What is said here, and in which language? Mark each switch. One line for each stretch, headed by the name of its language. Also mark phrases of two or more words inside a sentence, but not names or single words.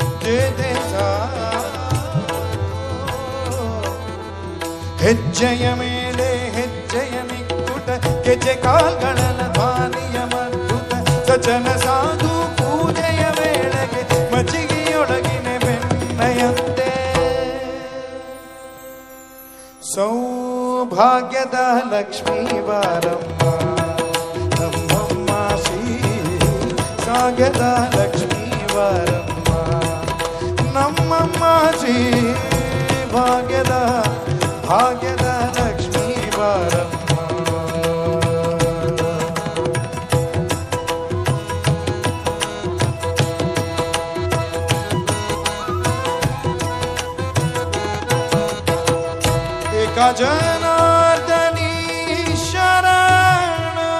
Marathi: जेथे जातो
Kannada: ಹೆಜ್ಜೆಯ ಮೇಲೆ ಹೆಜ್ಜೆಯ ನಿಕ್ಕುಟ ಗೆಜ್ಜೆ ಕಾಲ್ಗಳನ ಧ್ವನಿಯ ಮದ್ದುತ ಸಜ್ಜನ ಸಾಧು ಪೂಜೆಯ ವೇಳೆಗೆ ಮಜ್ಜಿಗೆಯೊಳಗಿನ ಬೆಣ್ಣೆಯಂತೆ ಸೌಭಾಗ್ಯದ ಲಕ್ಷ್ಮೀ ಬಾರಮ್ಮ ನಮ್ಮಮ್ಮ ಶ್ರೀ ಸಾಗ್ಯದ ಲಕ್ಷ್ಮೀ ಬಾರಮ್ಮ ನಮ್ಮಮ್ಮ ಶ್ರೀ ಭಾಗ್ಯದ ಭಾಗ್ಯದ ಲಕ್ಷ್ಮೀ ಬಾರಮ್ಮ
Marathi: एका जनार्दनी शरण